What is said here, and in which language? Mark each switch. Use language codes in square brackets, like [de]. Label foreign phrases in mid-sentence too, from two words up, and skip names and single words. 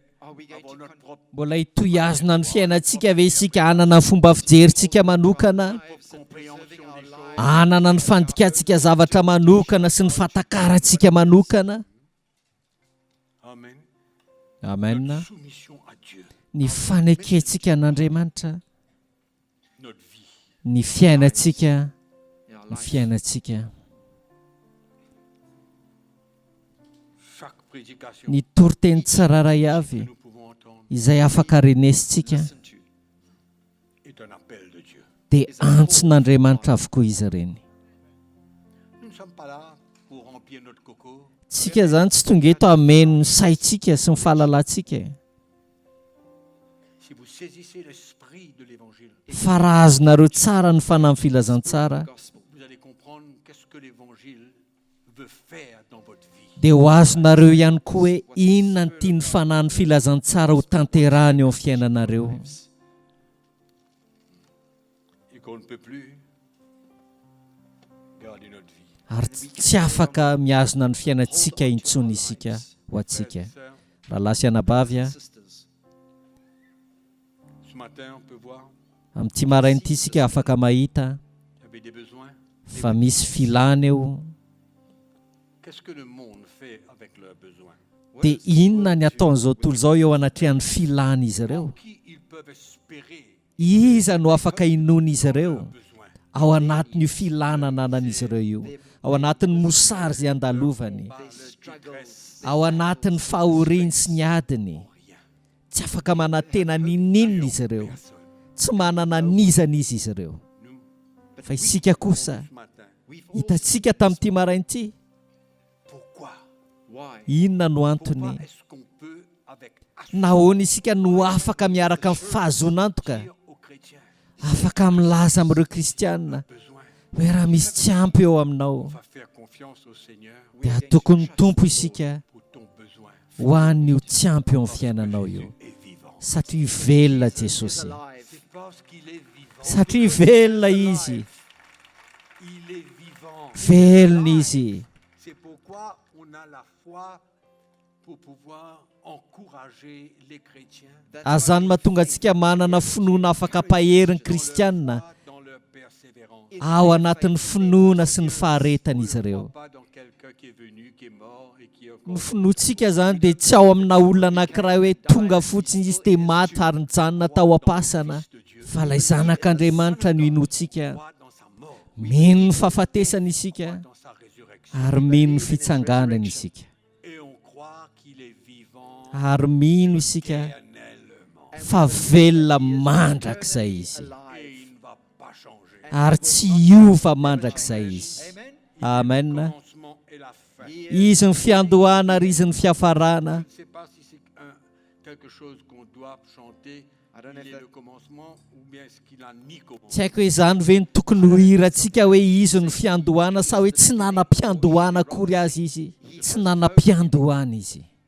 [en] Are we going [fr] avoir [en] to [fr] notre propre [mg] Mbola hitohizona ny fiainantsika ve isika hanana ny fomba fijerintsika manokana, [en] lives and [fr] compréhension [en] preserving [fr] des [en] our [fr] choses? [en] lives? [mg] hanana ny fandikantsika zavatra manokana sy ny fatakarantsika manokana? Amen. Amen. [fr] Notre soumission à Dieu, [mg] Ny fanekentsika an'Andriamanitra, [fr] notre vie. [mg] ny fiainantsika, [en] In our [mg] ny [en] life. [mg] fiainantsika. [fr] Chaque prédication [mg] Ny toriteny tsiraray [fr] que [mg] avy [fr] nous pouvons entendre [mg] izay afaka renesintsika [en] Listen to. [fr] est un appel de Dieu. [mg] dia antson'Andriamanitra avokoa izy ireny. [fr] Nous ne sommes pas là pour remplir notre coco. [mg] Tsika zany tsy tonga eto hameno ny saintsika sy ny fahalalantsika. [fr] Si vous saisissez l'esprit de l'évangile, [mg] Fa raha azonareo tsara ny fanahy ny filazantsara, [en] Gospel. [fr] vous allez comprendre qu'est-ce que l'évangile veut faire dans votre vie. [mg] dia ho azonareo ihany koa hoe inona ny tia ny fanahny filazantsara ho tanterahany eo amin'ny fiainanareo. [fr] Et qu'on ne peut plus garder notre vie. [mg] Ary tsy afaka miazona ny fiainantsika intsony isika ho atsika. Raha lahy sy anabavy a, [en] Sisters, [fr] Ce matin, on peut voir, [mg] amin'ity maraina ity isika afaka mahita [fr] il y avait des besoins. [mg] fa misy filana eo. [fr] Qu'est-ce que le monde fait avec leurs besoins? [mg] Dia inona ny ataon'izao tontolo izao eo anatrehan'ny filana izy ireo? [fr] Qui ils peuvent espérer [mg] Iza no afaka inoana izy ireo [fr] leurs besoins? [mg] ao anatin'io filana ananan'izy ireo io, ao anatin'ny mosary izay andalovany, [fr] Par [en] they [fr] leur [en] struggle. [fr] détresse, [mg] ao anatin'ny fahoriany sy ny adiny. [fr] rien. [mg] Tsy afaka manantena ninninona izy ireo, [fr] Personne. [mg] tsy manana nizana izy ireo. [fr] Nous, [mg] Fa isika kosa, [fr] ce matin, [mg] hitantsika tamin'ity marain'ity, [fr] pourquoi? [en] Why? [mg] inona no [fr] Pourquoi [mg] antony? [fr] est-ce qu'on peut, avec [mg] Nahoana isika no afaka miaraka amin'ny fahazonantoka, [fr] dire aux chrétiens, [mg] afaka milaza amin'ireo kristianina [fr] besoin, [mg] hoe raha misy tsy ampy eo aminao, [fr] on va faire confiance au Seigneur [mg] dia tokony tompo isika [fr] pour ton besoin [mg] ho an'io tsy ampy eo amin'ny fiainanao io, [fr] et vivant. [mg] satria velona Jesosy, [en] Alive. [fr] C'est parce qu'il est vivant. [mg] satria velona izy, [fr] Il est vivant. [mg] velona izy. [fr] C'est pourquoi on a la foi pour pouvoir encourager les chrétiens [mg] Azany mahatonga antsika manana finoana afaka ampaheriny kristianina [fr] dans leur persévérance. [mg] ao anatin'ny finoana sy ny faharetana izy ireo. [fr] Pas dans quelqu'un qui est venu, qui est mort et qui est [mg] Ny [fr] encore [mg] finoantsika zany dia tsy ao amina olona anankiray hoe tonga fotsiny izy dia maty ary nijanona tao am-pasana, [fr] de Dieu. [mg] fa ilay zanak'Andriamanitra no inoantsika. [fr] Croit dans sa mort, [mg] Mino ny fahafatesana isika [fr] dans sa résurrection. [mg] ary mino ny fitsanganana isika, [fr] Et on croit qu'il est vivant [mg] ary mino isika [fr] éternellement. [mg] fa velona mandrakizay izy, [fr] Et il ne va pas changer. [mg] ary tsy hiova mandrakizay izy. Amen. Amen. [fr] Le commencement et la fin. [mg] Izy ny fiandohana ary izy ny fiafarana. [fr] Je ne sais pas si c'est quelque chose qu'on doit chanter. [en] I don't know [fr] Il [en] if [fr] est [en] that- [fr] le commencement ou bien est-ce qu'il a ni commencé. [mg] Tsy haiko hoe izany ve ny tokony ho hirantsika hoe izy ny fiandohana sa hoe tsy nanam-piandohana akory azy izy, tsy nanam-piandohana izy.